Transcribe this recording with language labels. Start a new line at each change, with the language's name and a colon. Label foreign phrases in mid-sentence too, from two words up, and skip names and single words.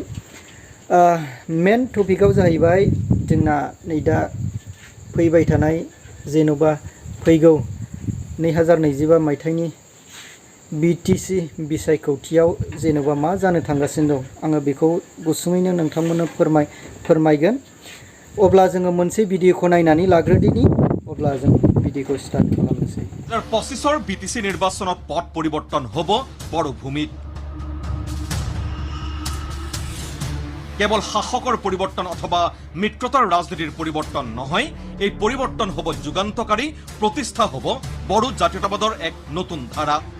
Bodo: मेन टपिकआव जाहैबाय जोंना नै दा फैबाय थानाय जेन'बा फैगौ 2025 मायथाइनि BTC बिसायख'थियाव जेन'बा मा जानो थांगासिनो दं, आङो बेखौ गुसुङैनो नोंथांमोननो फोरमायगोन। अब्ला जोङो मोनसे भिडिअखौ नायनानै लाग्रोदिनि, अब्ला जों भिडिअखौ स्टार्ट खालामनोसै।
Assamese: 2025 BTC নিৰ্বাচনত পট পৰিৱৰ্তন হ'ব বড়ো ভূমিত। কেৱল শাসকৰ পৰিৱৰ্তন অথবা মিত্ৰতাৰ ৰাজনীতিৰ পৰিৱৰ্তন নহয়, এই পৰিৱৰ্তন হ'ব যুগান্তকাৰী, প্ৰতিষ্ঠা হ'ব বড়ো জাতীয়তাবাদৰ এক নতুন ধাৰা।